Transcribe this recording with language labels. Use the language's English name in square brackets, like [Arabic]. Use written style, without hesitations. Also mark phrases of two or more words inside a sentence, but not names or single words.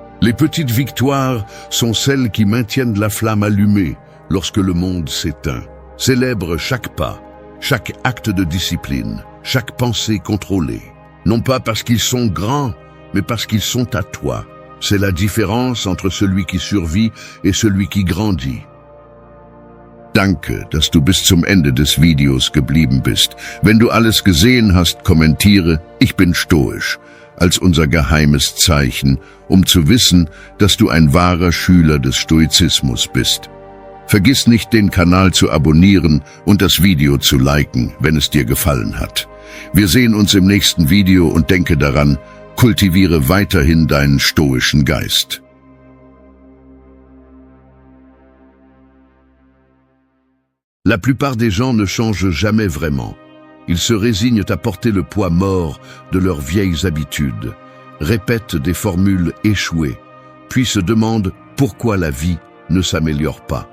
[French] Les petites victoires sont celles qui maintiennent la flamme allumée lorsque le monde s'éteint. Célèbre chaque pas, chaque acte de discipline, chaque pensée contrôlée. Non pas parce qu'ils sont grands, mais parce qu'ils sont à toi. C'est la différence entre celui qui survit et celui qui grandit. [German] Danke, dass du bis zum Ende des Videos geblieben bist. Wenn du alles gesehen hast, kommentiere, ich bin stoisch, als unser geheimes Zeichen, um zu wissen, dass du ein wahrer Schüler des Stoizismus bist. Vergiss nicht, den Kanal zu abonnieren und das Video zu liken, wenn es dir gefallen hat. Wir sehen uns im nächsten Video und denke daran, kultiviere weiterhin deinen stoischen Geist. [French] La plupart des gens ne changent jamais vraiment. Ils se résignent à porter le poids mort de leurs vieilles habitudes, répètent des formules échouées, puis se demandent pourquoi la vie ne s'améliore pas.